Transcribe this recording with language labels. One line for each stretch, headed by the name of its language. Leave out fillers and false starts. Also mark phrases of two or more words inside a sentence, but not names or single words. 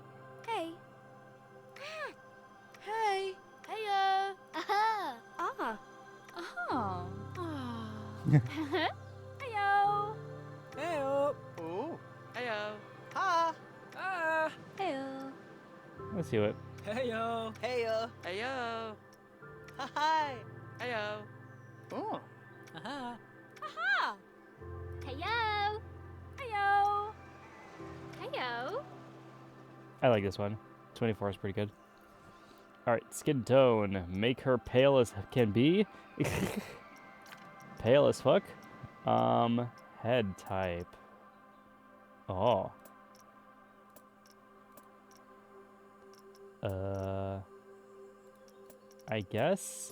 English: Hey. Hey! Heyo! Aha. Ah! Oh. Ah! Heyo. Heyo. Oh. Heyo! Ha. Ah. Heyo. Let's do it. Heyo. Heyo. Heyo! Hi. Heyo! Oh. Aha. Aha. Heyo. Heyo. Heyo. I like this one. 24 is pretty good. All right, skin tone. Make her pale as can be. Pale as fuck. Head type. Oh. I guess.